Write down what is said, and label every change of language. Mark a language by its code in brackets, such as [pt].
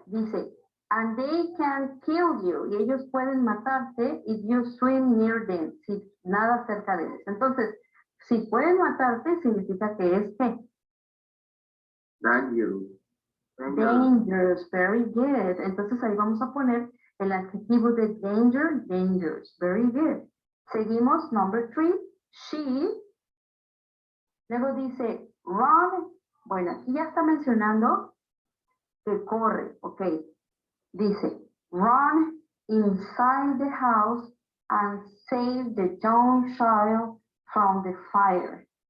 [es] Dice, [en] and they can kill you. [es] Y ellos pueden matarte [en] if you swim near them. [es] Si nada cerca de ellos. Entonces, si pueden matarte, significa que es ¿qué? [en] Dangerous. Dangerous. Very good. [es] Entonces ahí vamos a poner el adjetivo de danger, dangerous. [en] Very good. [es] Seguimos. [en] Number three. She. [es] Luego dice, run. Bueno, aquí ya está mencionando que corre, ok. Dice, [en] run inside the house and save the young child from the fire.